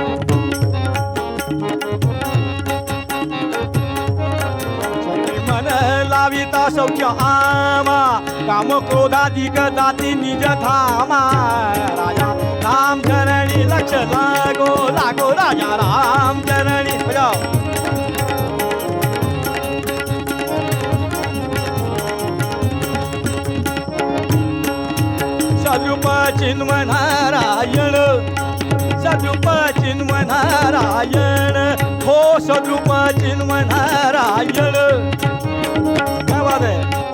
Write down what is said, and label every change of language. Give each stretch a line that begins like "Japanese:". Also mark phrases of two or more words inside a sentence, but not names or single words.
Marathi: स्वरूपी मन लाविता सौख्य आमा काम क्रोधाधिक दाती निज धामा राजा राम चरणी लक्ष लागो लागो राजा राम चरणी बजाओ सद्रूप चिन्मय नारायण सद्रूप चिन्मय नारायण हो सद्रूप चिन्मय नारायण
Hindi: क्या बात है